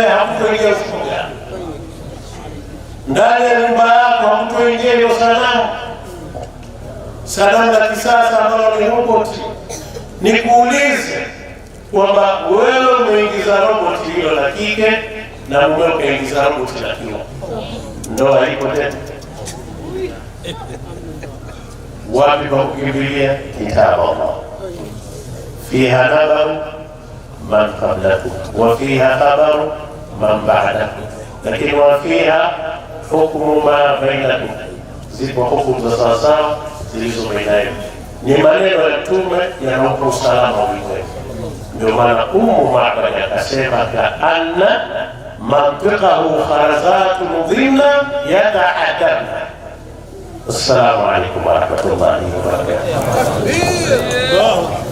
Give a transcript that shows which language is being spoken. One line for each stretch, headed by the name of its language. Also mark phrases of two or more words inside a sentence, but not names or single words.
Swahili: Hakutoingia ufuga ndani ya nyumba yako, hakutoingia hiyo sanamu la kisasa ambalo ni roboti. Nikuulize kwamba wewe umeingiza roboti hilo la kike na mume ukaingiza roboti la kiume, ndoa ipo tena? Wapi pa kukimbilia?
Arabic: كتاب الله فيها نبأ من قبلكم وفيها خبر من بعدكم,
Swahili: lakini
Arabic: وفيها حكم ما بينكم,
Swahili: zipo hukumu za sawasawa zilizo baina yenu. Ni maneno ya Mtume yanaupa usalama wa ulimwengu. Ndio maana Ummu Ma'bad akasema,
Arabic: كأن منطقه خرزات ظن يتأدبن. السلام عليكم ورحمة الله وبركاته.